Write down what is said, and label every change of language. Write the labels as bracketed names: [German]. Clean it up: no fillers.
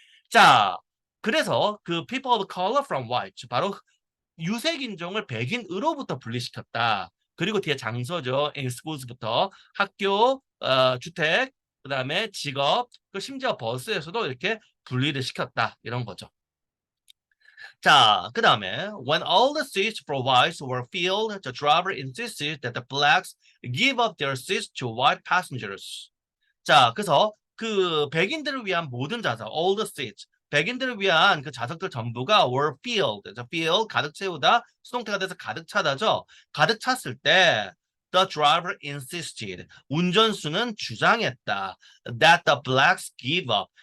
[Korean] 자, 그래서 그 [English] people of color from white [Korean] 바로 유색 인종을 백인으로부터 분리시켰다. 그리고 뒤에 장소죠. [English] in schools [Korean] 부터 학교, 주택, 그다음에 직업, 그 심지어 버스에서도 이렇게 분리를 시켰다. 이런 거죠. [English] 자, 그 다음에 when all the seats for whites were filled, the driver insisted that the blacks give up their seats to white passengers. [Korean] 자, 그래서 그 백인들을 위한 모든 좌석, [English] all the seats, [Korean] 백인들을 위한 그 좌석들 전부가 [English] were filled. [Korean] fill 가득 채우다, 수동태가 돼서 가득 차다죠. 가득 찼을 때 [English] the driver insisted. [Korean] 운전수는 주장했다. [English] that the blacks give up.